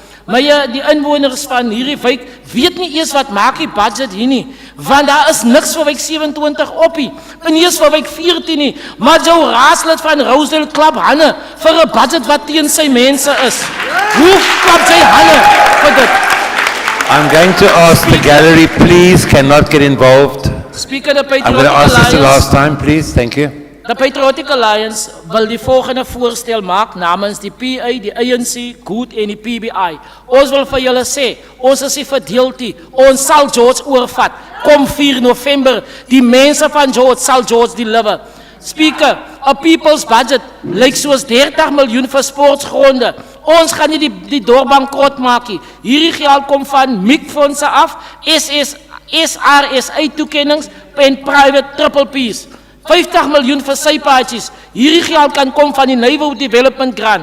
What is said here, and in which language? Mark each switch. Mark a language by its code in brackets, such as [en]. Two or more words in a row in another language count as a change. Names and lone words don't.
[af] Meyer, die inwoners van hierdie wijk weet nie eers wat maak die budget hier nie. Want daar is niks vir wijk 27 opie. En nie eens vir wijk 14 nie. Maar jou raadslid van Rosedale klap hande vir 'n budget wat teen sy mense is. Hoe klap jy hande vir dit? [en] I'm I'm going to ask the gallery, please, cannot get involved. Speaker, the I'm going Patriotic to ask this the last Alliance, time, please. Thank you. [af] the Patriotic Alliance wil die volgende voorstel maak namens die PA, die ANC, Good en die PBI. Ons wil vir julle sê, ons is nie verdeeld nie. Ons sal George oorvat. Kom 4 November, die mense van George sal George deliver. Speaker, [en] a people's budget [af] lyk soos 30 miljoen vir sportsgronde. Ons gaan nie die dorp bankrot maak nie. Hierdie geld kom van MIC-fondse af, SRSA toekennings en private [en] triple P's. [af] 50 miljoen vir sypaadjies. Hierdie geld kan kom van die Naval Development Grant.